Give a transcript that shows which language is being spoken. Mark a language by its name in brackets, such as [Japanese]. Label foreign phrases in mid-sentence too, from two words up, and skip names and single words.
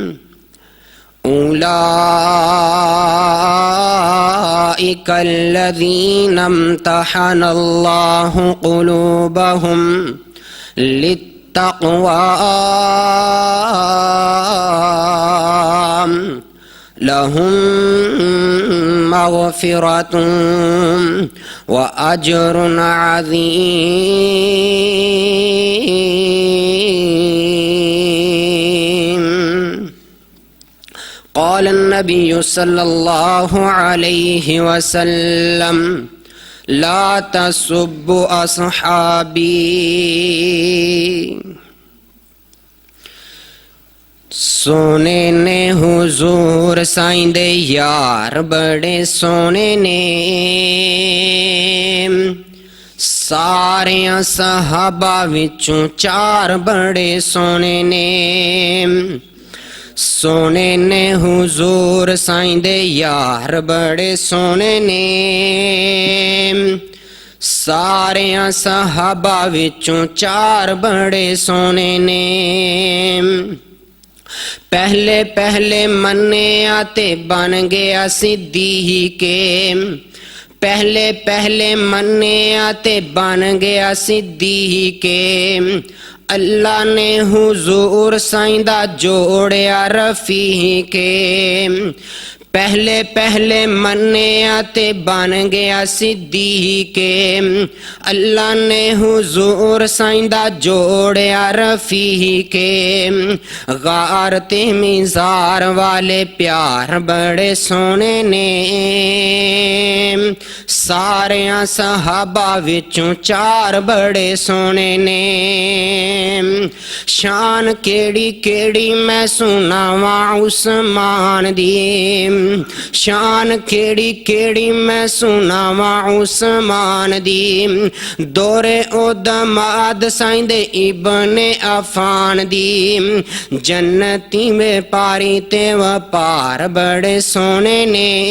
[Arabic] أولئك الذين امتحن الله قلوبهم للتقوى لهم مغفرة وأجر عظيم. قال النبي صلى الله عليه وسلم لا تسبوا أصحابي. [Punjabi] سونے نے حضور سائیں دے یار بڑے سونے نے ساریاں صحابہ وچوں چار بڑے سونے نے سونے نے حضور سائیں دے یار بڑے سونے نے ساریاں صحابہ وچوں چار بڑے سونے نے پہلے پہلے منے آتے بن گیا صدیق پہلے پہلے منے آتے بن گیا صدیق اللہ نے حضور سائیں دا جوڑیا رفیق پہلے پہلے منیا تے بن گیا صدیق اللہ نے حضور سائیں دا جوڑیا رفیق غار تے میزار والے پیار بڑے سونے نے ساریاں صحابہ وچوں چار بڑے سونے نے شان کیڑی کیڑی میں سناواں عثمان دی شان کیڑی کیڑی میں سناواں عثمان دی دورے او دماد سائیں دے ابن عفان دی جنتی میں پاری تے وپار بڑے سونے نے